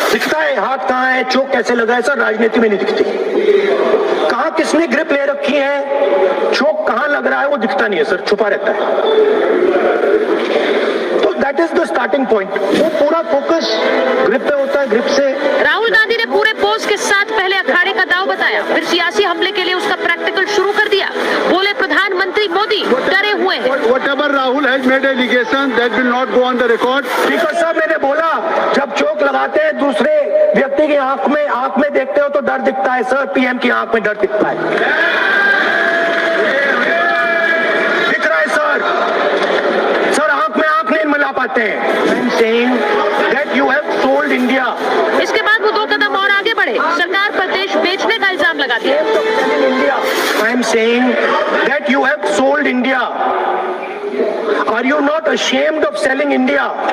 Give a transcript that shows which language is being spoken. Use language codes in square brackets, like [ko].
[hi] दिखता है हाथ कहाँ है, चोक कैसे लगा है, सर राजनीति में नहीं दिखती। कहाँ किसने ग्रिप ले रखी है, चोक कहाँ लग रहा है वो दिखता नहीं है सर, छुपा रहता है। तो [en] That is the starting point. [hi] वो पूरा फोकस ग्रिप पे होता है, ग्रिप से। राहुल गांधी ने पूरे पोज के साथ पहले अखाड़े का दांव बताया, फिर सियासी हमले के लिए उसका प्रैक्टिकल शुरू कर दिया। बोले प्रधानमंत्री मोदी डरे हुए हैं। [en] Whatever Rahul has made allegation that will not go on the record. [hi] Speaker साहब मैंने बोला जब चोक लगाते हैं दूसरे व्यक्ति की आंख में देखते हो तो डर दिखता है सर, पीएम की आंख में डर दिखता है। दिख रहा है सर आंख में आंख नहीं मिला पाते हैं। [en] I'm saying that you have sold India. [hi] इसके बाद वो 2 कदम और आगे बढ़े, सरकार पर देश बेचने का इल्जाम लगा दिया। [en] I'm saying that you have sold India. Are you not ashamed of selling India?